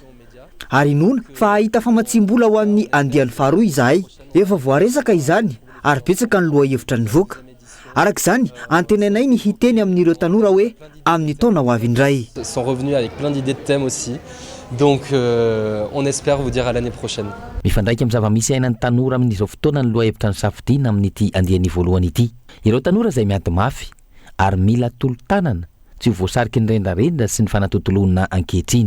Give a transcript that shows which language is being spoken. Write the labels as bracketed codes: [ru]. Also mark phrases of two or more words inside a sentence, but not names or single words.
[mg] Ary nona fa ahita famatsim-bola ho an'ny andiany faharoa izahay. Efa voaresaka izany ary betsaka ny lohahevitra nivoaka. Araka izany antenainay ny hiteny amin'ireo tanora hoe amin'ny taona ho avy indray. [fr] Sont revenus avec plein d'idées de thèmes aussi. Donc on espère vous dire à l'année prochaine. [mg] Mifandraika amin'ny zava-misy ainan'ny tanora amin'izao fotoana ny loha hevitra ny safidiana amin'ity andiany voalohany ity. Ireo tanora izay miady mafy ary mila tolo-tanana tsy ho voasariky ny rendrarendra sy ny fanatotoloana ankehitriny.